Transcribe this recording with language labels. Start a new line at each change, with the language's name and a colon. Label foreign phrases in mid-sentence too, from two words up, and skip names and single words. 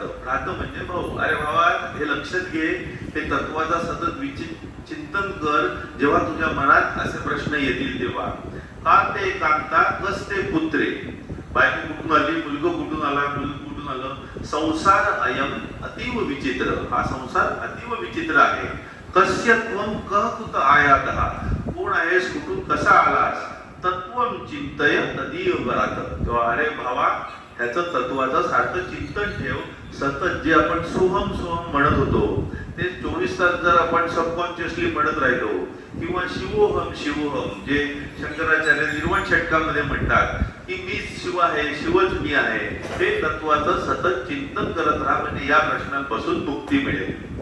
Marathi: भ्रात म्हणजे भाऊ. अरे भावा, हे लक्षात घे, ते तत्वाचा सतत चिंतन कर. जेव्हा तुझ्या मनात असे प्रश्न येतील तेव्हा
Sanskrit: का ते कांता कस ते पुत्रे,
Marathi: बायको कुठून आली, मुलगा कुठून आला, मुलगा कुठून आलं,
Sanskrit: संसार अयम अतीव विचित्र,
Marathi: हा संसार अतीव विचित्र आहे.
Sanskrit: कस्य त्वं कः कुत आयातः,
Marathi: कोण आहेस, कुठून कसा आलास.
Sanskrit: तत्वं चिंतय तदीय वरात,
Marathi: किंवा अरे भावा ह्याचं तत्वाचं सारखं चिंतन ठेव. सतत जे आपण
Sanskrit: सोहम सोहम
Marathi: म्हणत होतो ते 24 तास जर आपण सबकॉन्शियसली म्हणत राहिलो, किंवा
Sanskrit: शिवोहम शिवोहम
Marathi: जे शंकराचार्य निर्वाण षटकामध्ये म्हणतात की मी शिव आहे, शिवच मी आहे, हे तत्वाचं सतत चिंतन करत राहा, म्हणजे या प्रश्नांपासून मुक्ती मिळेल.